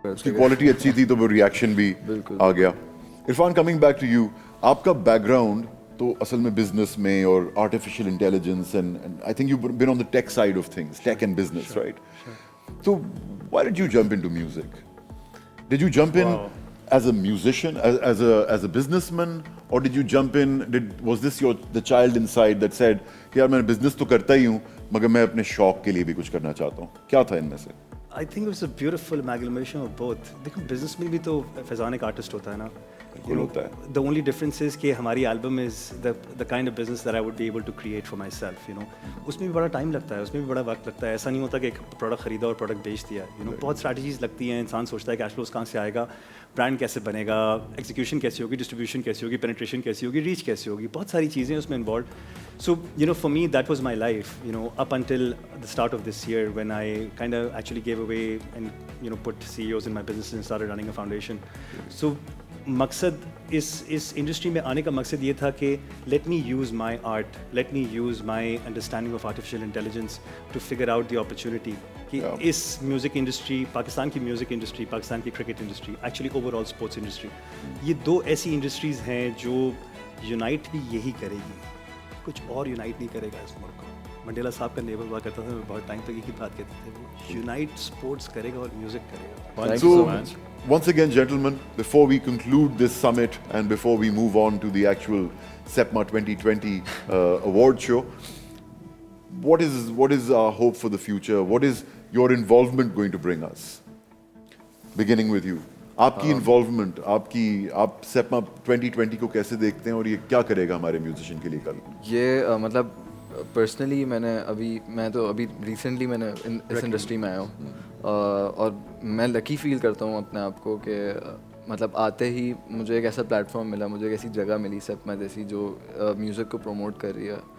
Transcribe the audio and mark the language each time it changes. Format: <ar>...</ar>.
<ur>اس کی کوالٹی اچھی تھی تو وہ ریئیکشن بھی آ گیا.</ur> <en>Irfan, coming back to you,</en> <ur>آپ کا</ur> <en>background</en> <ur>تو اصل میں</ur> <en>business</en> <ur>میں اور</ur> <en>Artificial intelligence and I think you been on the tech side of things, tech and business, right? تو why did you jump into music? Did you jump in as a musician, as a businessman, or did you jump in, was this the child inside that said</en> <ur>کہ یار میں business تو کرتا ہی ہوں مگر میں اپنے شوق کے لیے بھی کچھ کرنا چاہتا ہوں؟ کیا تھا ان میں سے؟</ur> <en>I think it was a beautiful amalgamation of both.</en> <ur>دیکھو بزنس میں بھی تو فیضان ایک آرٹسٹ ہوتا ہے نا.</ur> <en>The only difference is</en> <ur>کہ ہماری</ur> <en>album is the kind of business that I would be able to create for myself, you know.</en> <ur>اس میں بھی بڑا ٹائم لگتا ہے, اس میں بھی بڑا وقت لگتا ہے. ایسا نہیں ہوتا کہ ایک پروڈکٹ خریدا اور پروڈکٹ بیچ دیا,</ur> <en>you know.</en> <ur>بہت اسٹریٹجیز لگتی ہیں. انسان سوچتا ہے کیش فلوز کہاں سے آئے گا, برانڈ کیسے بنے گا, ایگزیکیوشن کیسی ہوگی, ڈسٹریبیوشن کیسی ہوگی, پینیٹریشن کیسی ہوگی, ریچ کیسی ہوگی, بہت ساری چیزیں اس میں involved.</ur> <en>So, you know, for me, that was my life, you know, up until the start of this year when I kind of actually gave away and, you know, put CEOs in my business and started running a foundation. So,</en> <ur>مقصد اس industry میں آنے کا مقصد یہ تھا کہ</ur> <en>let me use my art, let me use my understanding of artificial intelligence to figure out the opportunity</en> <ur>کہ اس music industry, Pakistan کی میوزک انڈسٹری, پاکستان کی cricket industry, actually over all sports industry, یہ دو ایسی انڈسٹریز ہیں جو یونائٹ بھی یہی کرے گی, کچھ اور یونائٹ نہیں کرے گا اس ملک کو. منڈیلا صاحب کا نیبر ہوا کرتا تھا, میں بہت ٹائم تک یہی بات کہتے تھے, وہ یونائٹ اسپورٹس کرے گا اور میوزک کرے گا.</ur> <en>So, once again, gentlemen, before we conclude this summit and before we move on to the actual SEPMA 2020 award show, what is our hope for the future? What is your involvement going to bring us? Beginning with you.</en> <ur>آپ کی involvement, آپ SEPMA 2020 کو کیسے دیکھتے ہیں اور یہ کیا کرے گا ہمارے میوزیشین کے لیے کل؟ یہ مطلب پرسنلی میں تو ابھی ریسنٹلی میں نے اس انڈسٹری میں آیا ہوں, اور میں لکی فیل کرتا ہوں اپنے آپ کو کہ مطلب آتے ہی مجھے ایک ایسا پلیٹ فارم ملا, مجھے ایک ایسی جگہ ملی SEPMA جیسی جو میوزک کو پروموٹ کر رہی ہے.</ur>